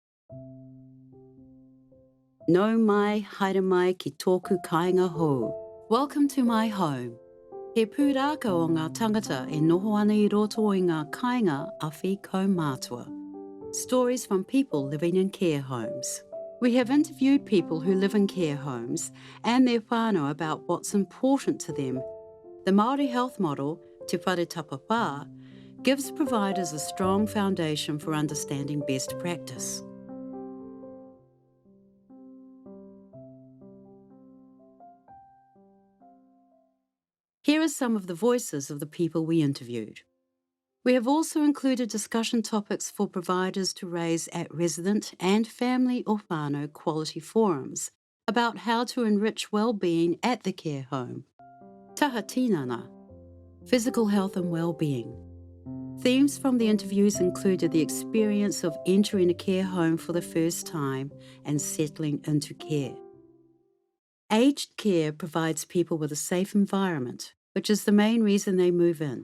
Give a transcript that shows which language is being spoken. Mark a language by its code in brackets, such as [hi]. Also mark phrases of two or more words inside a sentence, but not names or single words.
[mi] No mai, haere mai ki tōku kainga hou. [en] Welcome to my home. [mi] He pūrākau o ngā tāngata e noho ana I roto I ngā kainga awhi kaumātua. [en] Stories from people living in care homes. We have interviewed people who live in care homes and their whānau about what's important to them. The Maori health model, Te Whare Tapawhā, gives providers a strong foundation for understanding best practice. Here are some of the voices of the people we interviewed. We have also included discussion topics for providers to raise at resident and family or whānau quality forums about how to enrich well-being at the care home. [mi] Taha tinana, [en] physical health and well-being. Themes from the interviews included the experience of entering a care home for the first time and settling into care. Aged care provides people with a safe environment, which is the main reason they move in.